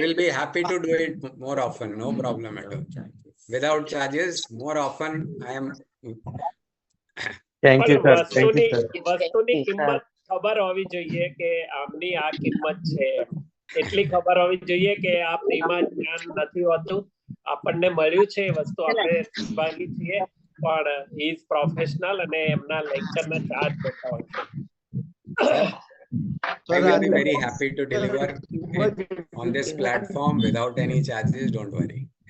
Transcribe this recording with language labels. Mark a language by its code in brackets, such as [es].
[en] will be happy to do it more often. No problem at all. Without charges, more often I am. Thank you, [gu] પણ [en] sir. Thank you, sir. [gu] વસ્તુની કિંમત ખબર હોવી જોઈએ કે આમની આ કિંમત છે. એટલી ખબર હોવી જોઈએ કે આ ફ્રીમાં જ્ઞાન નથી હોતું, આપણને મળ્યું છે એ વસ્તુ આપણે ભાગી છીએ, પણ [en] he is professional [gu] અને એમના લેક્ચરના ચાર્જ હોતા હોય છે. [en] I will be very happy to deliver it on this platform without any charges. Don't worry.